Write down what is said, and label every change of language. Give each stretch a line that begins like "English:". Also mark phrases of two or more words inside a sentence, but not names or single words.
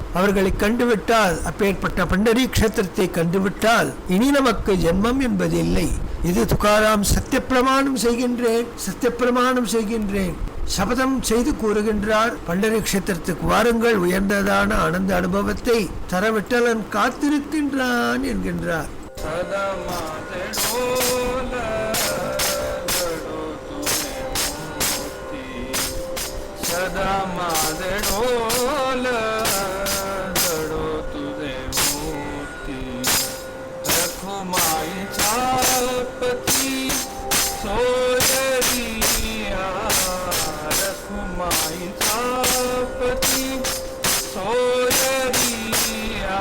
Tamil: அவர்களை கண்டுவிட்டால், அப்பேற்பட்ட பண்டரி க்ஷேத்திரத்தை கண்டுவிட்டால் இனி நமக்கு ஜென்மம் என்பது இல்லை. இது துகாராம் சத்தியப்பிரமாணம் செய்கின்றேன், சத்தியப்பிரமாணம் செய்கின்றேன் சபதம் செய்து கூறுகின்றார். பண்டரி க்ஷேத்திரத்துக்கு வாருங்கள், உயர்ந்ததான ஆனந்த அனுபவத்தை தரவிட்டலன் காத்திருக்கின்றான் என்கின்றார்.
Marathi: सदा माझे ढोल जडो तुझे मोती रखुमाई छापती सोयरिया रखुमाई छापती सोयरिया